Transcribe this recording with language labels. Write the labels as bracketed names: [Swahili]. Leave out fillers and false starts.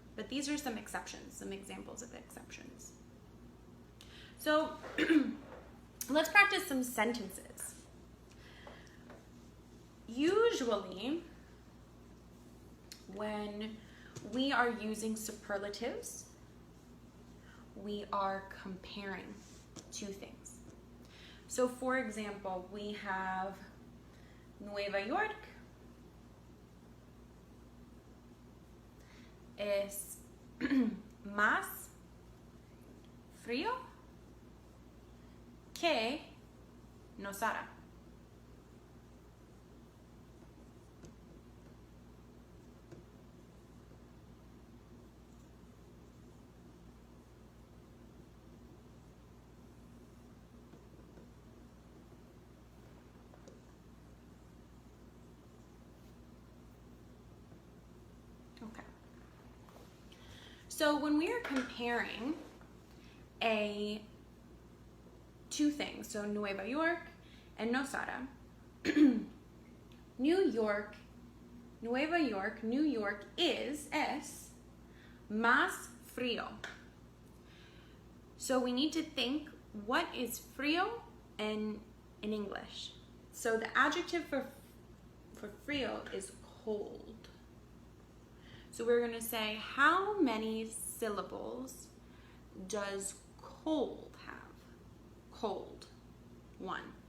[English] But these are some exceptions, some examples of exceptions. So let's practice some sentences. Usually, when we are using superlatives, we are comparing 2 things. So for example, we have [Spanish] Nueva York es más frío que Nosara. [English] Okay. So when we are comparing 2 things, so Nueva York and Nosara, [Spanish] New York, Nueva York, New York es más frío. [English] So we need to think, what is frío in English? So the adjective for frío is cold. So we're going to say, how many syllables does cold have? Cold. 1.